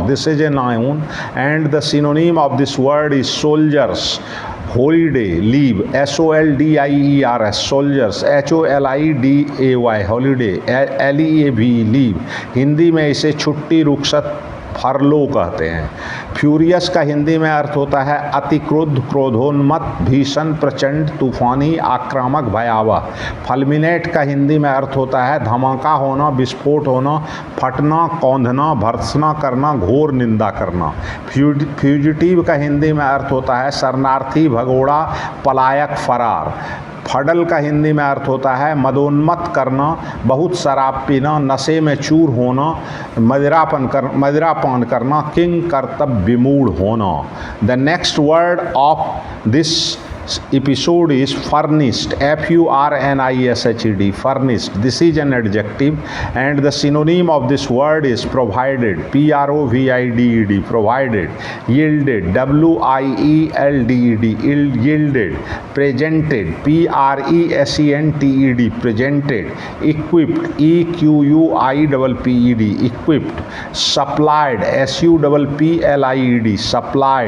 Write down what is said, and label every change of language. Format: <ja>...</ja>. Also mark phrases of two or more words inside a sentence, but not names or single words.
<en>This is a noun and the synonym of this word is soldiers, holiday, leave, S-O-L-D-I-E-R-S, soldiers, H-O-L-I-D-A-Y, holiday, L-E-A-V, leave.</en> <hi>हिंदी में इसे छुट्टी, रुखसत, फरलो कहते हैं। फ्यूरियस का हिंदी में अर्थ होता है अति क्रुद्ध, क्रोधोन्मत्त, भीषण, प्रचंड, तूफानी, आक्रामक, भयावह। फलमिनेट का हिंदी में अर्थ होता है धमाका होना, विस्फोट होना, फटना, कौंधना, भर्त्सना करना, घोर निंदा करना। फ्यूजिटिव का हिंदी में अर्थ होता है शरणार्थी, भगोड़ा, पलायक, फरार। फडल का हिंदी में अर्थ होता है मदोन्मत्त करना, बहुत शराब पीना, नशे में चूर होना, मदिरापान करना, किंग कर्तव्य विमूढ़ होना।</hi> <en>the next word of this episode is furnished, F-U-R-N-I-S-H-E-D, furnished. This is an adjective, and the synonym of this word is provided, P-R-O-V-I-D-E-D, provided. Yielded, W-I-E-L-D-E-D, yielded. Presented, P-R-E-S-E-N-T-E-D, presented. Equipped, E-Q-U-I-P-P-E-D, equipped. Supplied, S-U-P-P-L-I-E-D, supplied.</en>